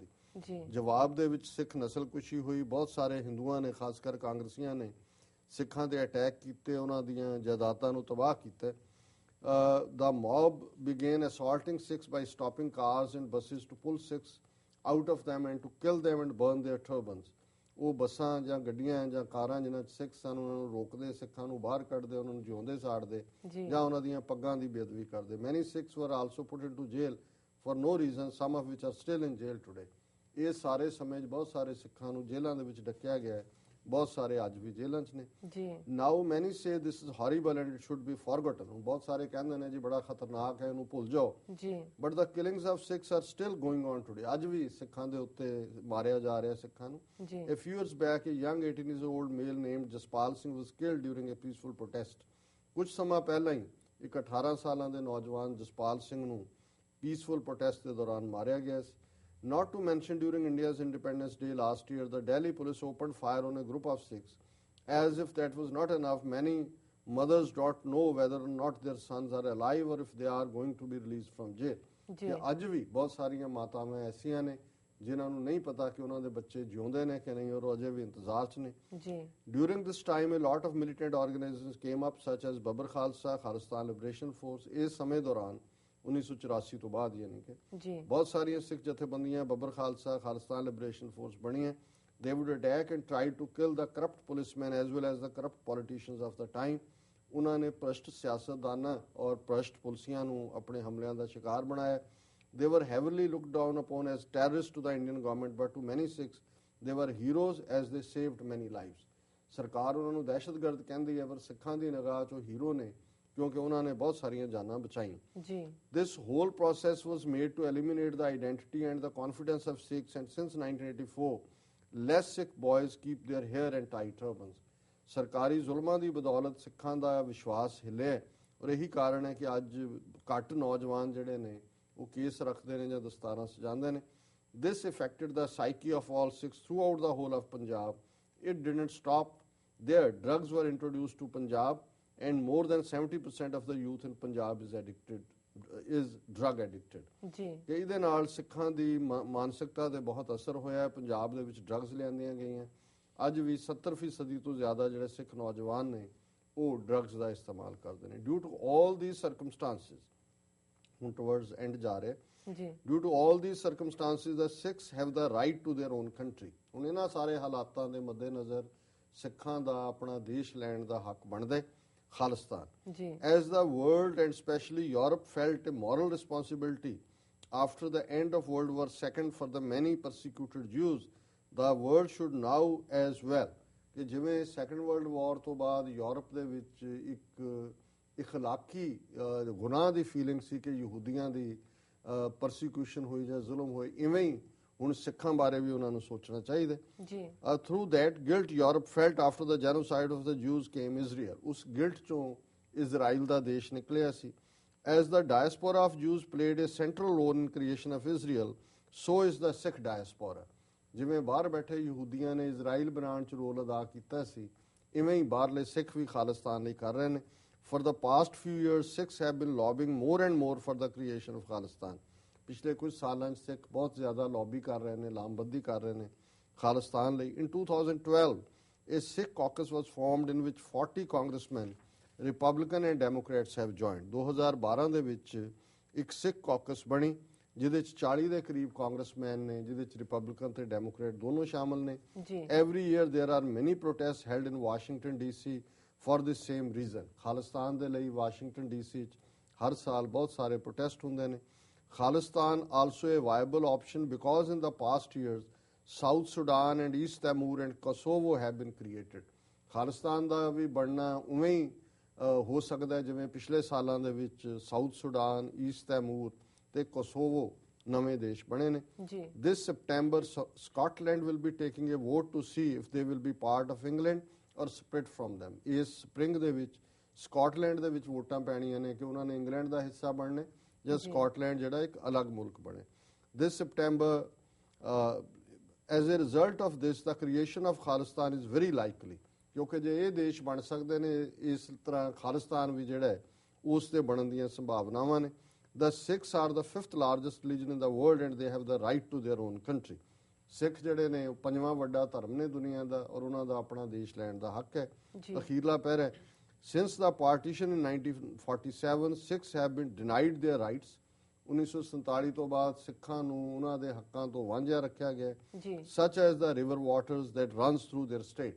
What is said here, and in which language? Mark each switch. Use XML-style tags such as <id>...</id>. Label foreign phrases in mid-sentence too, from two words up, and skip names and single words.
<pa>ਜੀ। ਜਵਾਬ ਦੇ ਵਿੱਚ ਸਿੱਖ ਨਸਲਕੁਸ਼ੀ ਹੋਈ। ਬਹੁਤ ਸਾਰੇ ਹਿੰਦੂਆਂ ਨੇ, ਖਾਸ ਕਰ ਕਾਂਗਰਸੀਆਂ ਨੇ ਸਿੱਖਾਂ ਤੇ ਅਟੈਕ ਕੀਤੇ, ਉਹਨਾਂ ਦੀਆਂ ਜਾਇਦਾਦਾਂ ਨੂੰ ਤਬਾਹ ਕੀਤਾ।</pa> <en>The mob began assaulting Sikhs by stopping cars and buses to pull Sikhs out of them and to kill them and burn their turbans।</en> <pa>ਉਹ ਬੱਸਾਂ ਜਾਂ ਗੱਡੀਆਂ ਜਾਂ ਕਾਰਾਂ ਜਿਨ੍ਹਾਂ 'ਚ ਸਿੱਖ ਸਨ ਉਹਨਾਂ ਨੂੰ ਰੋਕਦੇ, ਸਿੱਖਾਂ ਨੂੰ ਬਾਹਰ ਕੱਢਦੇ, ਉਹਨਾਂ ਨੂੰ ਜਿਉਂਦੇ ਸਾੜਦੇ ਜਾਂ ਉਹਨਾਂ ਦੀਆਂ ਪੱਗਾਂ ਦੀ ਬੇਅਦਬੀ ਕਰਦੇ।</pa> <en>Many Sikhs were also put into jail for no reason, some of which are still in jail today।</en> <pa>ਇਹ ਸਾਰੇ ਸਮੇਂ 'ਚ ਬਹੁਤ ਸਾਰੇ ਸਿੱਖਾਂ ਨੂੰ ਜੇਲ੍ਹਾਂ ਦੇ ਵਿੱਚ ਡੱਕਿਆ ਗਿਆ ਹੈ, ਬਹੁਤ ਸਾਰੇ ਅੱਜ ਵੀ ਜੇਲ੍ਹਾਂ 'ਚ ਨੇ।</pa> <en>Now many say this is horrible and it should be forgotten।</en> <pa>ਬਹੁਤ ਸਾਰੇ ਕਹਿੰਦੇ ਨੇ ਜੀ ਬੜਾ ਖਤਰਨਾਕ ਹੈ, ਇਹਨੂੰ ਭੁੱਲ ਜਾਓ।</pa> <en>But the killings of Sikhs are still going on today।</en> <pa>ਅੱਜ ਵੀ ਸਿੱਖਾਂ ਦੇ ਉੱਤੇ ਮਾਰਿਆ ਜਾ ਰਿਹਾ ਸਿੱਖਾਂ ਨੂੰ।</pa> <en>A few years back, a young 18-year-old male named Jaspal Singh was killed during a peaceful protest।</en> <pa>ਕੁਝ ਸਮਾਂ ਪਹਿਲਾਂ ਹੀ ਇੱਕ 18 ਸਾਲਾਂ ਦੇ ਨੌਜਵਾਨ ਜਸਪਾਲ ਸਿੰਘ ਨੂੰ</pa> <en>peaceful protest</en> <pa>ਦੇ ਦੌਰਾਨ ਮਾਰਿਆ ਗਿਆ ਸੀ।</pa> <en>Not to mention, during India's Independence Day last year, the Delhi police opened fire on a group of Sikhs। As if that was not enough, many mothers don't know whether or not their sons are alive or if they are going to be released from jail।</en> <pa>ਅੱਜ ਵੀ ਬਹੁਤ ਸਾਰੀਆਂ ਮਾਤਾਵਾਂ ਐਸੀਆਂ ਨੇ ਜਿਨ੍ਹਾਂ ਨੂੰ ਨਹੀਂ ਪਤਾ ਕਿ ਉਹਨਾਂ ਦੇ ਬੱਚੇ ਜਿਉਂਦੇ ਨੇ ਕਿ ਨਹੀਂ, ਔਰ ਅਜੇ ਵੀ ਇੰਤਜ਼ਾਰ 'ਚ ਨੇ।</pa> <en>During this time, a lot of militant organizations came up, such as Babbar Khalsa, Khalistan Liberation Force।</en> <pa>ਇਸ ਸਮੇਂ ਦੌਰਾਨ 1984 ਤੋਂ ਬਾਅਦ ਯਾਨੀ ਕਿ ਬਹੁਤ ਸਾਰੀਆਂ ਸਿੱਖ ਜਥੇਬੰਦੀਆਂ ਬੱਬਰ ਖਾਲਸਾ, ਖਾਲਿਸਤਾਨ ਲਿਬਰੇਸ਼ਨ ਫੋਰਸ ਬਣੀਆਂ।</pa> <en>They would attack and try to kill the corrupt policemen as well as the corrupt politicians of the time।</en> <pa>ਉਹਨਾਂ ਨੇ ਭ੍ਰਸ਼ਟ ਸਿਆਸਤਦਾਨਾਂ ਔਰ ਭ੍ਰਸ਼ਟ ਪੁਲਿਸੀਆਂ ਨੂੰ ਆਪਣੇ ਹਮਲਿਆਂ ਦਾ ਸ਼ਿਕਾਰ ਬਣਾਇਆ।</pa> <en>They were heavily looked down upon as terrorists to the Indian government, but to many Sikhs they were heroes as they saved many lives।</en> <pa>ਸਰਕਾਰ ਉਹਨਾਂ ਨੂੰ ਦਹਿਸ਼ਤਗਰਦ ਕਹਿੰਦੀ ਹੈ, ਪਰ ਸਿੱਖਾਂ ਦੀ ਨਿਗਾਹ 'ਚ ਉਹ ਹੀਰੋ ਨੇ ਕਿਉਂਕਿ ਉਹਨਾਂ ਨੇ ਬਹੁਤ ਸਾਰੀਆਂ ਜਾਨਾਂ ਬਚਾਈਆਂ।</pa> <en>This whole process was made to eliminate the identity and the confidence of Sikhs, and since 1984 less Sikh boys keep their hair and tie turbans। ਸਰਕਾਰੀ ਜ਼ੁਲਮਾਂ ਦੀ ਬਦੌਲਤ ਸਿੱਖਾਂ ਦਾ ਵਿਸ਼ਵਾਸ ਹਿੱਲਿਆ, ਔਰ ਇਹੀ ਕਾਰਨ ਹੈ ਕਿ ਅੱਜ ਘੱਟ ਨੌਜਵਾਨ ਜਿਹੜੇ ਨੇ ਉਹ ਕੇਸ ਰੱਖਦੇ ਨੇ ਜਾਂ ਦਸਤਾਰਾਂ ਸਜਾਉਂਦੇ ਨੇ। This affected the psyche of all Sikhs throughout the whole of Punjab। It didn't stop there। Drugs were introduced to Punjab and more than 70% of the youth in Punjab is drug addicted।</en> <pa>ਕਿ ਇਹਦੇ ਨਾਲ ਸਿੱਖਾਂ ਦੀ ਮਾਨਸਿਕਤਾ ਤੇ ਬਹੁਤ ਅਸਰ ਹੋਇਆ ਹੈ। ਪੰਜਾਬ ਦੇ ਵਿੱਚ ਡਰੱਗਸ ਲਿਆਂਦੀਆਂ ਗਈਆਂ। ਅੱਜ ਵੀ 70% ਤੋਂ ਜ਼ਿਆਦਾ ਜਿਹੜੇ ਸਿੱਖ ਨੌਜਵਾਨ ਨੇ ਉਹ ਡਰੱਗਸ ਦਾ ਇਸਤੇਮਾਲ ਕਰਦੇ ਨੇ।</pa> <en>Due to all these circumstances, ਹੁਣ towards end</en> <pa>ਜਾ ਰਹੇ,</pa> <en>due to all these circumstances, the Sikhs have the right to their own country।</en> <pa>ਹੁਣ ਇਹਨਾਂ ਸਾਰੇ ਹਾਲਾਤਾਂ ਦੇ ਮੱਦੇਨਜ਼ਰ ਸਿੱਖਾਂ ਦਾ ਆਪਣਾ ਦੇਸ਼ ਲੈਣ ਦਾ ਹੱਕ ਬਣਦਾ।</pa> <en>Khalistan। As the world and especially Europe felt a moral responsibility after the end of World War II for the many persecuted Jews, the world should now as well।</en> <pa>ਕਿ ਜਿਵੇਂ ਸੈਕੰਡ ਵਰਲਡ ਵਾਰ ਤੋਂ ਬਾਅਦ ਯੂਰਪ ਦੇ ਵਿੱਚ ਇੱਕ ਇਖਲਾਕੀ ਗੁਨਾਹ ਦੀ ਫੀਲਿੰਗ ਸੀ ਕਿ ਯਹੂਦੀਆਂ ਦੀ ਪਰਸੀਕਿਊਸ਼ਨ ਹੋਈ ਜਾਂ ਜ਼ੁਲਮ ਹੋਏ, ਇਵੇਂ ਹੀ ਹੁਣ ਸਿੱਖਾਂ ਬਾਰੇ ਵੀ ਉਹਨਾਂ ਨੂੰ ਸੋਚਣਾ ਚਾਹੀਦਾ।</pa> <en>Through that guilt Europe felt after the genocide of the Jews came Israel.</en> <pa>ਉਸ ਗਿਲਟ ਚੋਂ ਇਜ਼ਰਾਈਲ ਦਾ ਦੇਸ਼ ਨਿਕਲਿਆ ਸੀ।</pa> <en>As the diaspora of Jews played a central role in creation of Israel, so is the Sikh diaspora.</en> <pa>ਜਿਵੇਂ ਬਾਹਰ ਬੈਠੇ ਯਹੂਦੀਆਂ ਨੇ ਇਜ਼ਰਾਈਲ ਬਣਾਉਣ 'ਚ ਰੋਲ ਅਦਾ ਕੀਤਾ ਸੀ, ਇਵੇਂ ਹੀ ਬਾਹਰਲੇ ਸਿੱਖ ਵੀ ਖਾਲਿਸਤਾਨ ਲਈ ਕਰ ਰਹੇ ਨੇ।</pa> <en>For the past few years, Sikhs have been lobbying more and more for the creation of Khalistan।</en> <pa>ਪਿਛਲੇ ਕੁਝ ਸਾਲਾਂ 'ਚ ਸਿੱਖ ਬਹੁਤ ਜ਼ਿਆਦਾ ਲੌਬੀ ਕਰ ਰਹੇ ਨੇ, ਲਾਮਬੰਦੀ ਕਰ ਰਹੇ ਨੇ ਖਾਲਿਸਤਾਨ ਲਈ।</pa> <en>In 2012, a Sikh caucus was formed in which 40 congressmen, Republican and Democrats have joined।</en> <pa>2012 ਦੇ ਵਿੱਚ ਇੱਕ ਸਿੱਖ ਕਾਕਸ ਬਣੀ ਜਿਹਦੇ 'ਚ 40 ਦੇ ਕਰੀਬ ਕਾਂਗਰਸਮੈਨ ਨੇ, ਜਿਹਦੇ 'ਚ ਰਿਪਬਲਿਕਨ ਤੇ ਡੈਮੋਕ੍ਰੇਟ ਦੋਨੋਂ ਸ਼ਾਮਲ ਨੇ।</pa> <en>Every year there are many protests held in Washington DC for this same reason।</en> <pa>ਖਾਲਿਸਤਾਨ ਦੇ ਲਈ ਵਾਸ਼ਿੰਗਟਨ ਡੀਸੀ 'ਚ ਹਰ ਸਾਲ ਬਹੁਤ ਸਾਰੇ ਪ੍ਰੋਟੈਸਟ ਹੁੰਦੇ ਨੇ।</pa> <en>ਖਾਲਿਸਤਾਨ also a viable option because in the past years South Sudan and East Timor and Kosovo have been created।</en> <pa>ਖਾਲਿਸਤਾਨ ਦਾ ਵੀ ਬਣਨਾ ਉਵੇਂ ਹੀ ਹੋ ਸਕਦਾ ਜਿਵੇਂ ਪਿਛਲੇ ਸਾਲਾਂ ਦੇ ਵਿੱਚ ਸਾਊਥ ਸੁਡਾਨ, ਈਸਟ ਤੈਮੂਰ ਤੇ ਕੋਸੋਵੋ ਨਵੇਂ ਦੇਸ਼ ਬਣੇ ਨੇ। ਜੀ</pa> <en>This September, Scotland will be taking a vote to see if they will be part of England or split from them.</en> <pa>ਇਸ ਸਪ੍ਰਿੰਗ ਦੇ ਵਿੱਚ ਸਕਾਟਲੈਂਡ ਦੇ ਵਿੱਚ ਵੋਟਾਂ ਪੈਣੀਆਂ ਨੇ ਕਿ ਉਹਨਾਂ ਨੇ ਇੰਗਲੈਂਡ ਦਾ ਹਿੱਸਾ ਬਣਨੇ ਜਾਂ ਸਕਾਟਲੈਂਡ ਜਿਹੜਾ ਇੱਕ ਅਲੱਗ ਮੁਲਕ ਬਣੇ।</pa> <en>This September, as a result of this, the creation of Khalistan is very likely,</en> <pa>ਕਿਉਂਕਿ ਜੇ ਇਹ ਦੇਸ਼ ਬਣ ਸਕਦੇ ਨੇ ਇਸ ਤਰ੍ਹਾਂ ਖਾਲਿਸਤਾਨ ਵੀ ਜਿਹੜਾ ਹੈ ਉਸ ਦੇ ਬਣਨ ਦੀਆਂ ਸੰਭਾਵਨਾਵਾਂ ਨੇ।</pa> <en>The Sikhs are the 5th largest religion in the world and they have the right to their own country.</en> <pa>ਸਿੱਖ ਜਿਹੜੇ ਨੇ ਉਹ 5ਵਾਂ ਵੱਡਾ ਧਰਮ ਨੇ ਦੁਨੀਆ ਦਾ ਔਰ ਉਹਨਾਂ ਦਾ ਆਪਣਾ ਦੇਸ਼ ਲੈਣ ਦਾ ਹੱਕ ਹੈ। ਅਖੀਰਲਾ ਪੈਰਾ ਹੈ,</pa> <en>since the partition in 1947 Sikhs have been denied their rights.</en> <pa>1947 ਤੋਂ ਬਾਅਦ ਸਿੱਖਾਂ ਨੂੰ ਉਹਨਾਂ ਦੇ ਹੱਕਾਂ ਤੋਂ ਵਾਂਝਿਆ ਰੱਖਿਆ ਗਿਆ</pa> <en>such as the river waters that runs through their state.</en>